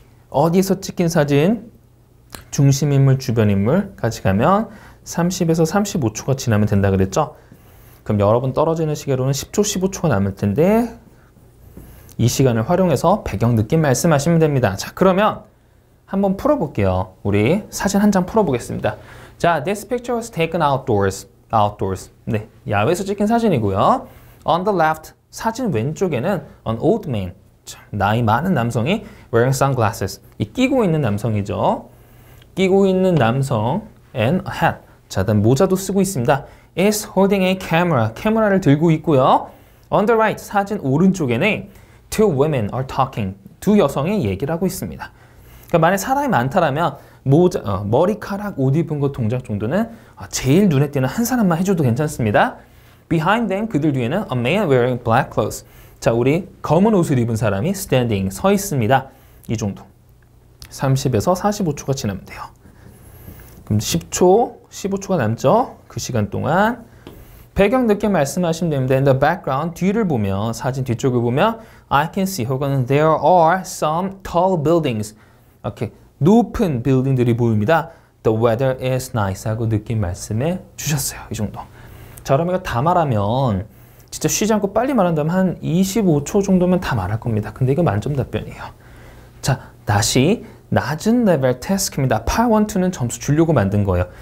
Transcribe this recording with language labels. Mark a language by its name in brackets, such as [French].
[Korean] 어디서 찍힌 사진 중심인물, 주변인물 같이 가면 30에서 35초가 지나면 된다 그랬죠? 그럼 여러분 떨어지는 시계로는 10초, 15초가 남을 텐데 이 시간을 활용해서 배경 느낌 말씀하시면 됩니다. 자, 그러면 한번 풀어볼게요. 우리 사진 한 장 풀어보겠습니다. [English] 자, this picture was taken outdoors. [Korean] 네, 야외에서 찍힌 사진이고요. [English] On the left, [Korean] 사진 왼쪽에는 [English] an old man. [Korean] 나이 많은 남성이 [English] wearing sunglasses. [Korean] 이 끼고 있는 남성이죠. 끼고 있는 남성 [English] and a hat. [Korean] 자, 다음 모자도 쓰고 있습니다. [English] is holding a camera. [Korean] 카메라를 들고 있고요. [English] On the right, [Korean] 사진 오른쪽에는 [English] two women are talking. [Korean] 두 여성이 얘기를 하고 있습니다. 그러니까 만약 사람이 많다라면 모자, 머리카락, 옷 입은 것 동작 정도는 제일 눈에 띄는 한 사람만 해줘도 괜찮습니다. [English] Behind them, [Korean] 그들 뒤에는 [English] a man wearing black clothes. [Korean] 자, 우리 검은 옷을 입은 사람이 [English] standing, [Korean] 서 있습니다. 이 정도. 30에서 45초가 지나면 돼요. 그럼 10초, 15초가 남죠? 그 시간 동안 배경 느낌 말씀하시면 됩니다. [English] In the background, [Korean] 뒤를 보면, 사진 뒤쪽을 보면 [English] I can see [Korean] 혹은 [English] there are some tall buildings. [Korean] 이렇게 높은 빌딩들이 보입니다. [English] The weather is nice [Korean] 하고 느낌 말씀해 주셨어요. 이 정도. 자, 그럼 이거 다 말하면 진짜 쉬지 않고 빨리 말한다면 한 25초 정도면 다 말할 겁니다. 근데 이거 만점 답변이에요. 자, 다시 낮은 레벨 태스크입니다. Part 1, 2는 점수 주려고 만든 거예요.